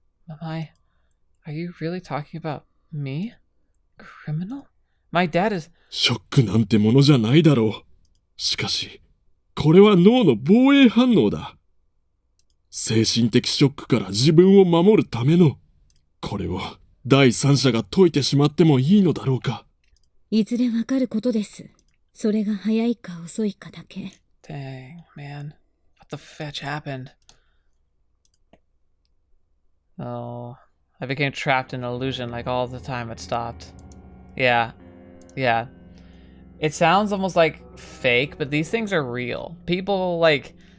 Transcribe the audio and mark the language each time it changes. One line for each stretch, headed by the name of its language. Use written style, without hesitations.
English: Are you really talking about me? Criminal? My dad is...
Japanese: ショックなんてものじゃないだろう。しかし、これは脳の防衛反応だ。精神的ショックから自分を守るための。これを第三者が解いてしまってもいいのだろうか。いずれわかることです。それが早いか遅いかだけ。
English: Dang, man. What the fetch happened? Oh, I became trapped in an illusion like all the time it stopped. Yeah. Yeah. It sounds almost like fake, but these things are real. People, like...